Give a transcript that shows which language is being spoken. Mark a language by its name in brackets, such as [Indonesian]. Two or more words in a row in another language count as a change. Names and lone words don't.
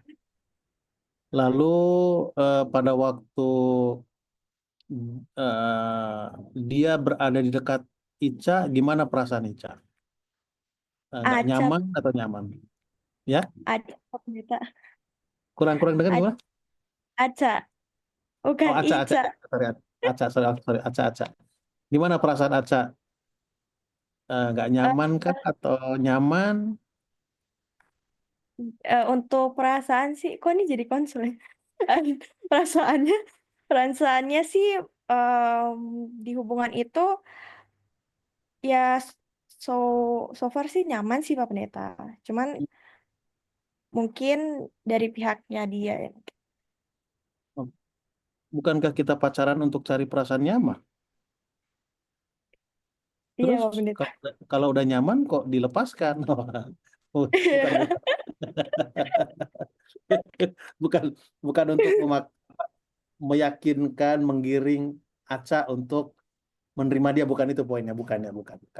[Indonesian] Lalu pada waktu eh, dia berada di dekat Ica, gimana perasaan Ica? Nggak Acap, nyaman atau nyaman? Ya, acap ternyata. kurang-kurang dengar Ac- gimana? Aca, Oh, bukan Aca, Aca, Ica. sorry, Aca, [English] sorry, sorry, [Indonesian] Aca, Aca. Gimana perasaan Aca? Nggak Eh, nyaman kah atau nyaman? untuk perasaan sih, kok ini jadi konseling? Perasaannya, perasaannya sih em, di hubungan itu ya [English] so so far [Indonesian] sih nyaman sih Pak Pendeta. Cuman mungkin dari pihaknya dia ya. Bukankah kita pacaran untuk cari perasaan nyaman? Iya Terus Pak Pendeta. kalau udah nyaman kok dilepaskan? Oh, bukan, bukan, bukan, bukan untuk meyakinkan, menggiring Aca untuk menerima dia, bukan itu poinnya, bukannya, bukan.